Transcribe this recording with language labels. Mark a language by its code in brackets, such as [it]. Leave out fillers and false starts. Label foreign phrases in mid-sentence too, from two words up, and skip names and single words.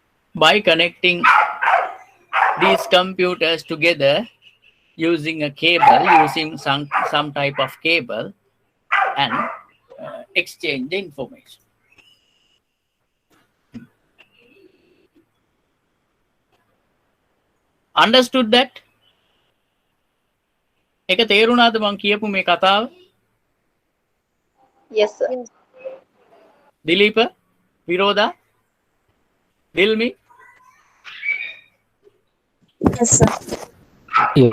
[en] by connecting these computers together using a cable, using some type of cable, and exchange the information. Understood that? [si] එක තේරුණාද මං කියපු මේ කතාව? [en] Yes, sir. Yes. [si] දිලීප, විරෝධා, දිල්මි? [en] Yes, sir. Yes.